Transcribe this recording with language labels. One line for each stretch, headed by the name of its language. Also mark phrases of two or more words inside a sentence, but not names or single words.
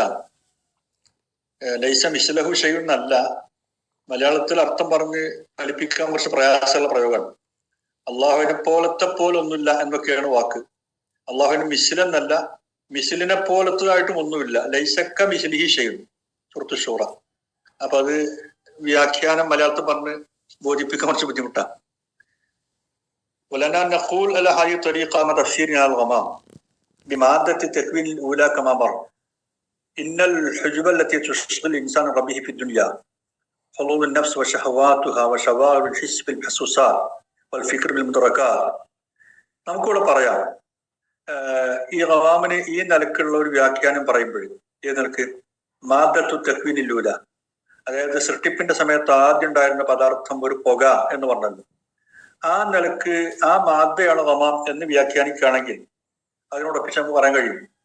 Arabic: ليس مثله شيء
Malayalam: എന്നല്ല, മലയാളത്തിൽ അർത്ഥം പറഞ്ഞ് ഫലിപ്പിക്കാൻ കുറച്ച് പ്രയാസമുള്ള പ്രയോഗമാണ്. അള്ളാഹുവിനെ പോലെ ഒന്നുമില്ല എന്നൊക്കെയാണ് വാക്ക്. അള്ളാഹുവിന് മിസ്ലെന്നല്ല, മിസ്ലിനെ പോലത്തതായിട്ടും ഒന്നുമില്ല.
Arabic: ليس كمثله شيء، سورة الشورى.
Malayalam: അപ്പൊ അത് വ്യാഖ്യാനം മലയാളത്തിൽ പറഞ്ഞ് ബോധിപ്പിക്കാൻ കുറച്ച് ബുദ്ധിമുട്ടാണ്.
Arabic: ولنا نقول على هذه الطريقة مع تفسيرنا الغمام بمادة التكوين الأولى كما مر. إن الحجب التي تشغل الإنسان ربه في الدنيا حظوظ النفس وشهواتها وشواغل الحس بالمحسوسات والفكر بالمدركات.
Malayalam: നമുക്കിവിടെ പറയാം, ഈ ഖവാമിന് ഈ നിലക്കുള്ള ഒരു വ്യാഖ്യാനം പറയുമ്പോഴേ ഈ നിലക്ക്
Arabic: مادة التكوين الأولى,
Malayalam: അതായത് സൃഷ്ടിപ്പിന്റെ സമയത്ത് ആദ്യം ഉണ്ടായിരുന്ന പദാർത്ഥം ഒരു പുക എന്ന് പറഞ്ഞല്ലോ, ആ നിലക്ക് ആ മാദയാണ് ഖമാം എന്ന് വ്യാഖ്യാനിക്കുകയാണെങ്കിൽ അതിനോടൊപ്പം നമുക്ക് പറയാൻ കഴിയും